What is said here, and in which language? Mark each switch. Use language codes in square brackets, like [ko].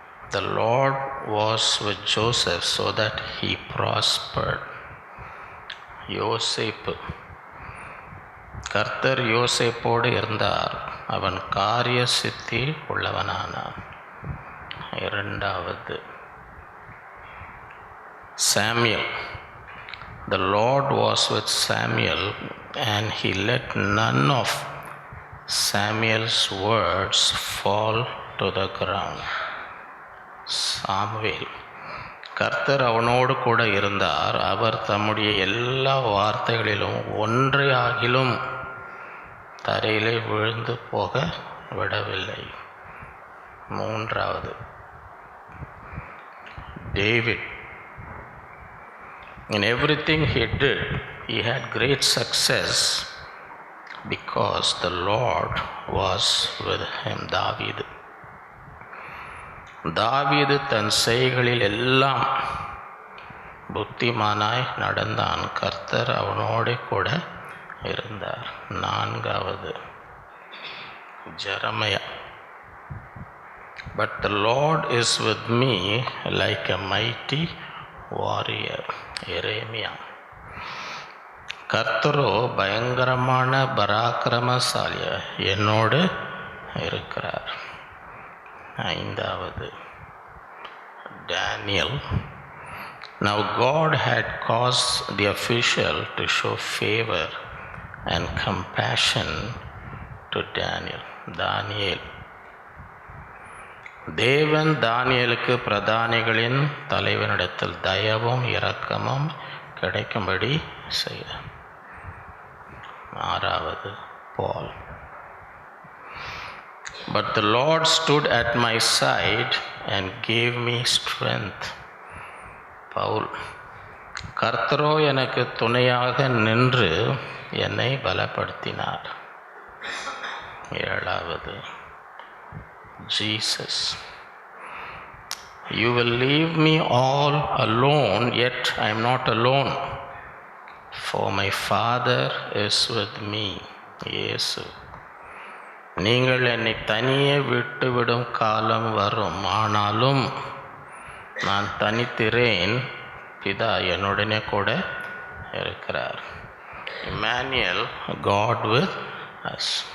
[en] The Lord was with Joseph so that he prospered. [ta] யோசேப்பு, கர்த்தர் யோசேப்போடு இருந்தார், அவன் காரிய சித்தி உள்ளவனானான். இரண்டாவது, Samuel. [en] The Lord was with Samuel and he let none of Samuel's words fall to the ground. [ta] Samuel, கர்த்தர் அவனோடு கூட இருந்தார், அவர் தம்முடைய எல்லா வார்த்தைகளிலும் ஒன்றை ஆகிலும் தரையிலே விழுந்து போக விடவில்லை. மூன்றாவது, David. [en] In everything he did, he had great success because the Lord was with him. [ta] தாவீது தன் செய்களில் எல்லாம் புத்திமானாய் நடந்தான், கர்த்தர் அவனோடு கூட இருந்தார். நான்காவது, Jeremiah. [en] But the Lord is with me like a mighty warrior. [ta] எரேமியா, கர்த்தரோ பயங்கரமான பராக்கிரமசாலிய என்னோடு இருக்கிறார். ஐந்தாவது, Daniel. [en] Now God had caused the official to show favor and compassion to Daniel. [ta] தானியேல், தேவன் தானியேலுக்கு பிரதானிகளின் தலைவனிடத்தில் தயவும் இரக்கமும் கிடைக்கும்படி செய்தார். ஆறாவது, பால். [en] But the Lord stood at my side and gave me strength. [ta] Pavul, கர்த்தரோ எனக்கு துணையாக நின்று என்னை பலப்படுத்தினார். ஏழாவது, Jesus. [en] You will leave me all alone, yet I am not alone, for my Father is with me. [ta] இயேசு, நீங்கள் என்னை தனியே விட்டுவிடும் காலம் வரும், ஆனாலும் நான் தனித்திரேன், பிதா என்னுடனே கூட இருக்கிறார். Emmanuel, God with us.